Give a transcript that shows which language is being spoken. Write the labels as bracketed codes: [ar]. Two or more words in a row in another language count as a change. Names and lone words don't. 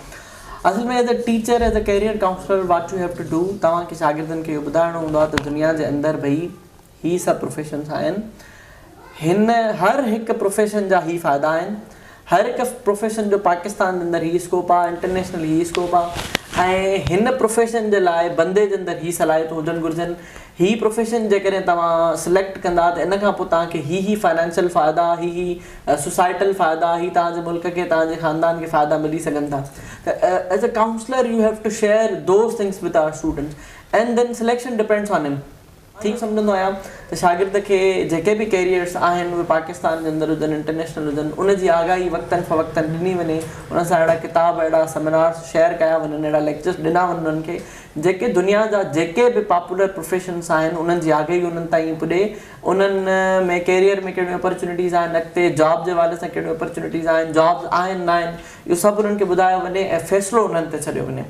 [sd] असल में [en] as a teacher, as a career counsellor, what you have to do, [sd] तव्हांखे शागिर्दनि खे इहो ॿुधाइणो हूंदो आहे त दुनिया जे अंदरि भई हीअ सभु प्रोफेशन्स आहिनि, हिन हर हिकु प्रोफेशन जा ई फ़ाइदा आहिनि, हर हिकु प्रोफेशन जो पाकिस्तान जे अंदरि हीअ स्कोप आहे, इंटरनेशनल हीअ स्कोप आहे ऐं हिन प्रोफेशन जे लाइ बंदे जे अंदरि हीअ सलाहियतूं हुजणु घुरिजनि। हीअ प्रोफेशन जेकॾहिं तव्हां सिलेक्ट कंदा त इन खां पोइ तव्हांखे ही फाइनेंशियल फ़ाइदा, ही सोसाइटल फ़ाइदा, ही तव्हांजे मुल्क खे, तव्हांजे ख़ानदान खे फ़ाइदा मिली सघनि था। [en] त as a counsellor you have to share those things with our students and then selection depends on him. [sd] ठीक समझंदो आहियां त शागिर्द खे जेके बि कैरियर्स आहिनि उहे पाकिस्तान जे अंदरि हुजनि, इंटरनेशनल हुजनि, उनजी आगाही वक़्तनि फ़वक़्तनि ॾिनी वञे, उन सां अहिड़ा किताब, अहिड़ा सेमिनार्स शेयर कया वञनि, अहिड़ा लेक्चर्स ॾिना वञनि उन्हनि खे जेके दुनिया जा जेके बि [en] popular professions [sd] आहिनि उन्हनि जी आगाही उन्हनि ताईं पुॼे, उन्हनि में कैरियर में कहिड़ियूं अपॉर्चुनिटीज़ आहिनि, अॻिते जॉब जे हवाले सां कहिड़ियूं अपॉर्चुनिटीज़ आहिनि, जॉब्स आहिनि न आहिनि, इहो सभु उन्हनि खे ॿुधायो वञे ऐं फ़ैसिलो उन्हनि ते छॾियो वञे।